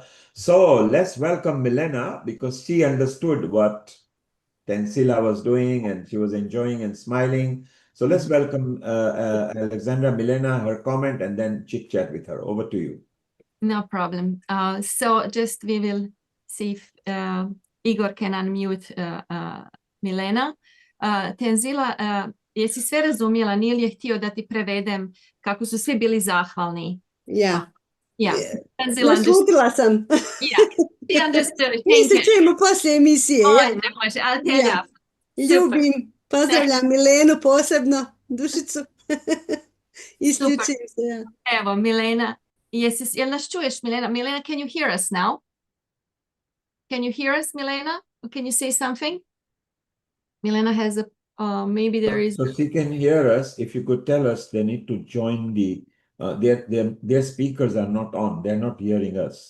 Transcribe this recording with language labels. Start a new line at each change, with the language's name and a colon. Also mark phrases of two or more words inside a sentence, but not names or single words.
English: So let's welcome Milena, because she understood what Tensila was doing and she was enjoying and smiling. So let's welcome Alexandra, Milena, her comment, and then chit chat with her. Over to you. No problem. So just we will see if Igor can unmute Milena.
Serbian: Tenzila, jesi sve razumjela? Nije li je htio da ti prevedem kako su svi bili zahvalni? Ja.
English: Yeah. Tenzila
Serbian: Naslutila sam.
English: Yeah, she understood.
Serbian: Mi
English: Thank
Serbian: se
English: you.
Serbian: čujemo poslije emisije. Oj, Ja. ne može,
English: I'll tell
Serbian: Ja.
English: you.
Serbian: Ljubim. Pozdravljam Milenu posebno. Dušicu. Isključim se. Ja. Evo, Milena. Jel nas čuješ, Milena? Milena,
English: can you hear us now? Can you hear us, Milena? Or can you say something? Milena has a, maybe there is. So she can hear us. If you could tell us, they need to join the, their speakers are not on. They're not hearing us.